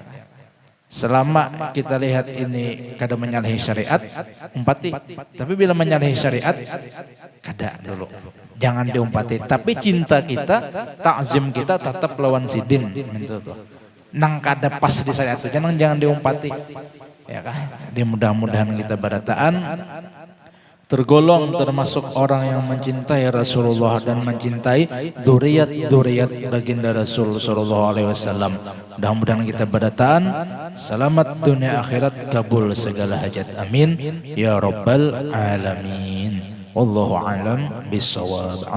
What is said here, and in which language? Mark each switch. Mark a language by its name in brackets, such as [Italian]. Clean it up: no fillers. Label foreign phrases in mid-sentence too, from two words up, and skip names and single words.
[Banjar] Selama kita lihat ini kada menyalahi syariat, umpati. Tapi bila menyalahi syariat, kada dulu. [Indonesian] Jangan diumpati. [Banjar] Tapi cinta kita, takzim kita tetap lawan sidin. Nang kada pas di syariat itu, jangan diumpati. [Indonesian] Ya kan? Di mudah-mudahan kita barataan tergolong termasuk orang yang mencintai Rasulullah dan mencintai zuriat baginda Rasul [Arabic] sallallahu alaihi wasallam. [Banjar] Mudah-mudahan kita barataan selamat dunia akhirat, kabul segala hajat, [Arabic] amin ya rabbal alamin. Wallahu a'lam bissawab.